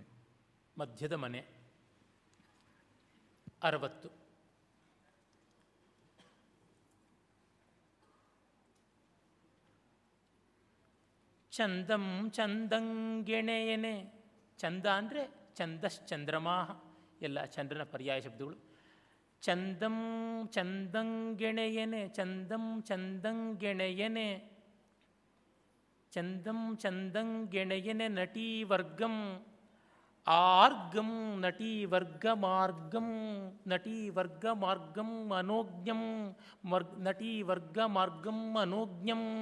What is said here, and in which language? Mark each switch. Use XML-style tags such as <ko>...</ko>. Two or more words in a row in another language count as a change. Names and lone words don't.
<kn>ಮಧ್ಯದ ಮನೆ 60. ಚಂದಂ ಚಂದಂಗೆಣೆಯನೆ, ಚಂದ ಅಂದರೆ ಛಂದಶ್ಚಂದ್ರಮಾಹ, ಎಲ್ಲ ಚಂದ್ರನ ಪರ್ಯಾಯ ಶಬ್ದಗಳು. ಚಂದಂ ಚಂದಂಗೆಣೆಯನೆ, ಚಂದಂ ಚಂದಂಗೆಣೆಯನೆ, ಚಂದಂ ಚಂದಂಗೆಣೆಯನೆ, ನಟೀ ವರ್ಗಂ ಆರ್ಗಂ, ನಟೀ ವರ್ಗ ಮಾರ್ಗಂ, ನಟೀ ವರ್ಗ ಮಾರ್ಗಂ ಅನೋಜ್ಞಂ, ನಟೀ ವರ್ಗ ಮಾರ್ಗಂ ಅನೋಜ್ಞಂ.</kn>